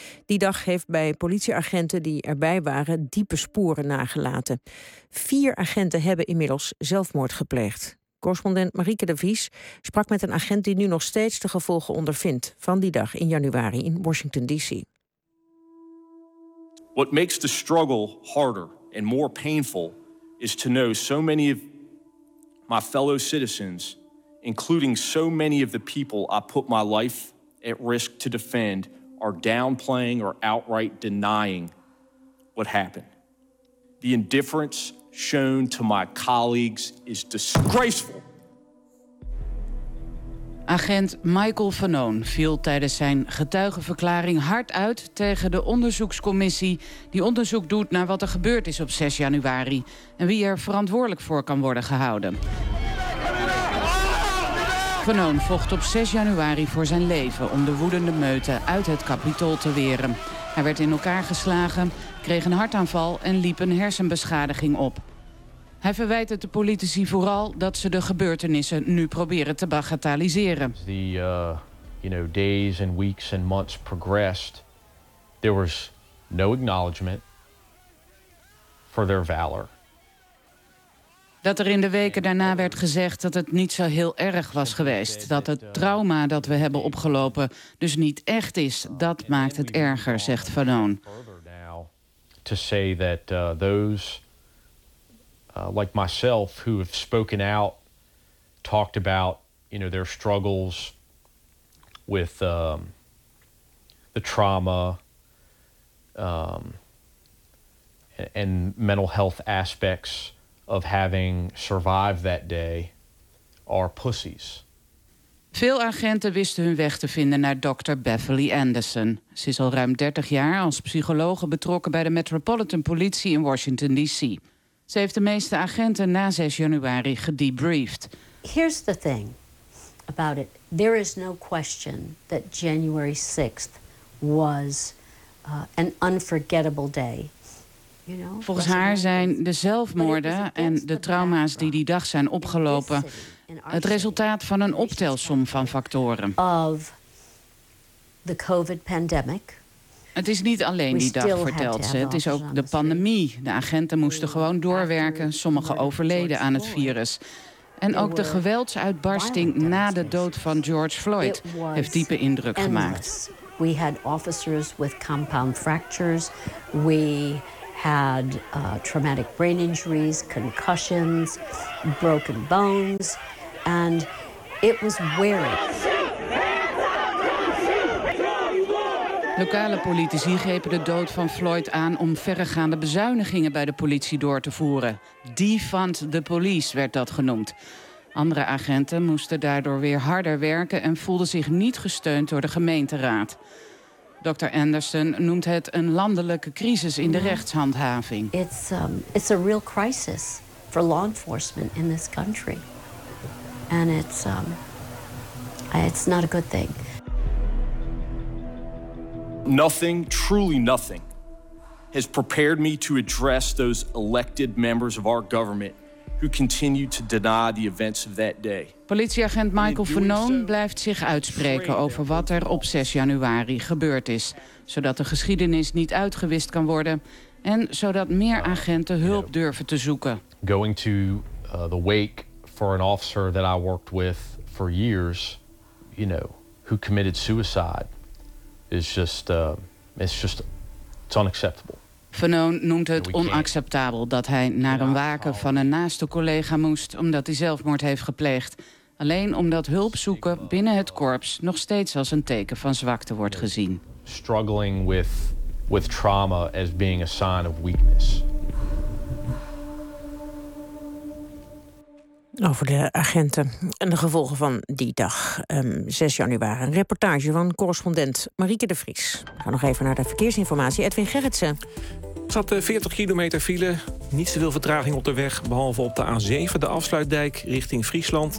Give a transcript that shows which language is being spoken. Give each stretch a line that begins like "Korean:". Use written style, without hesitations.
Dutch: Die dag heeft bij politieagenten die erbij waren diepe sporen nagelaten. 4 agenten hebben inmiddels zelfmoord gepleegd. Correspondent Marieke de Vries sprak met een agent die nu nog steeds de gevolgen ondervindt van die dag in januari in Washington DC.
English: What makes the struggle harder and more painful is to know so many of my fellow citizens, including so many of the people I put my life at risk to defend, are downplaying or outright denying what happened. The indifference shown to my colleagues is disgraceful.
Dutch: Agent Michael Fanon viel tijdens zijn getuigenverklaring hard uit tegen de onderzoekscommissie die onderzoek doet naar wat er gebeurd is op 6 januari en wie er verantwoordelijk voor kan worden gehouden. Fanon vocht op 6 januari voor zijn leven om de woedende meute uit het Capitool te weren. Hij werd in elkaar geslagen, kreeg een hartaanval en liep een hersenbeschadiging op. Hij verwijt het de politici vooral dat ze de gebeurtenissen nu proberen te bagatelliseren.
English: Days and weeks and months progressed, there was no acknowledgement for their valor.
Dutch: Dat er in de weken daarna werd gezegd dat het niet zo heel erg was geweest, dat het trauma dat we hebben opgelopen dus niet echt is, dat maakt het erger, zegt Fanon.
English: Like myself, who have spoken out, talked about, their struggles with the trauma and mental health aspects of having survived that day, are pussies.
Dutch: Veel agenten wisten hun weg te vinden naar Dr. Beverly Anderson. Ze is al ruim 30 jaar als psychologe betrokken bij de Metropolitan Politie in Washington D.C. Ze heeft de meeste agenten na 6 januari gedebriefd.
English: Here's the thing about it. There is no question that January 6th was an unforgettable day.
Dutch: Volgens haar zijn de zelfmoorden en de trauma's die die dag zijn opgelopen het resultaat van een optelsom van factoren.
English: Of the COVID pandemic.
Dutch: Het is niet alleen die dag, vertelt ze. Het is ook de pandemie. De agenten moesten gewoon doorwerken. Sommigen overleden aan het virus. En ook de geweldsuitbarsting na de dood van George Floyd heeft diepe indruk gemaakt.
English: We had officers with compound fractures. We had traumatic brain injuries, concussions, broken bones. And it was wearing.
Dutch: Lokale politici grepen de dood van Floyd aan om verregaande bezuinigingen bij de politie door te voeren.
English: Defund the police
Dutch: werd dat genoemd. Andere agenten moesten daardoor weer harder werken en voelden zich niet gesteund door de gemeenteraad. Dr. Anderson noemt het een landelijke crisis in de rechtshandhaving.
English: It's a real crisis for law enforcement in this country. And it's not a good thing. Nothing, truly nothing, has prepared me to address those elected members of our government who continue to deny the events of that day.
Dutch: Politieagent Michael Fanone blijft zich uitspreken over wat er op 6 januari gebeurd is, zodat de geschiedenis niet uitgewist kan worden en zodat meer agenten hulp durven te zoeken.
English: Going to the wake for an officer that I worked with for years, you know, who committed suicide. It's unacceptable.
Dutch: Fanone noemt het onacceptabel dat hij naar een waken van een naaste collega moest omdat hij zelfmoord heeft gepleegd. Alleen omdat hulp zoeken binnen het korps nog steeds als een teken van zwakte wordt gezien.
English: Struggling with trauma as being a sign of weakness.
Dutch: Over de agenten en de gevolgen van die dag, 6 januari. Een reportage van correspondent Marieke de Vries. We gaan nog even naar de verkeersinformatie. Edwin Gerritsen. Er zat 40 kilometer file, niet zoveel vertraging op de weg, behalve op de A7, de afsluitdijk, richting Friesland.